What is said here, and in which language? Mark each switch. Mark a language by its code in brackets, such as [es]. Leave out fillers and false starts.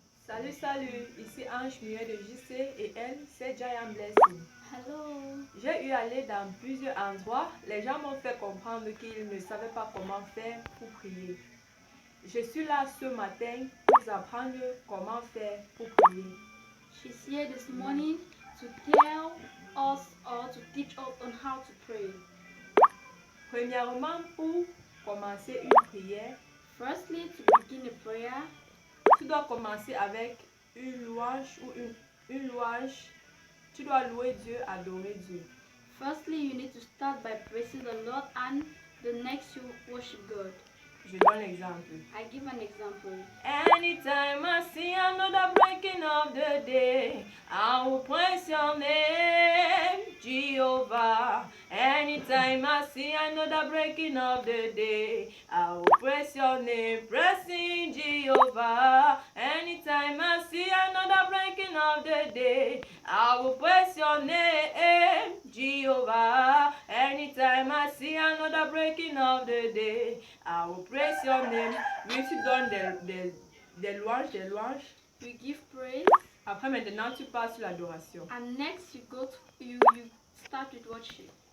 [fr] Salut, salut, ici Ange Muet de JC et elle, c'est Giant Blessing. [en] Hello. [fr] J'ai eu à aller dans plusieurs endroits. Les gens m'ont fait comprendre qu'ils ne savaient pas comment faire pour prier. Je suis là ce matin pour vous apprendre comment faire pour prier. [en] She's here this morning to tell us or to teach us on how to pray. [fr] Premièrement, pour commencer une prière, [en] Firstly, to begin a prayer, [fr] tu dois commencer avec une louange ou une louange. Tu dois louer Dieu, adorer Dieu. [en] firstly you need to start by praising the Lord and the next you worship God. [fr] Je donne l'exemple. [en] I give an example. Anytime I see another breaking of the day, I will praise your name, Jehovah. Anytime I see another breaking of the day, I will praise your name, praising Jehovah. Anytime I see another breaking of the day, I will praise your name, Jehovah. Anytime I see another breaking of the day, I will praise your name. [fr] Oui, tu donnes des louanges. [en] You give praise. [fr] Après, maintenant, tu passes sur l'adoration. [en] And next you start with worship.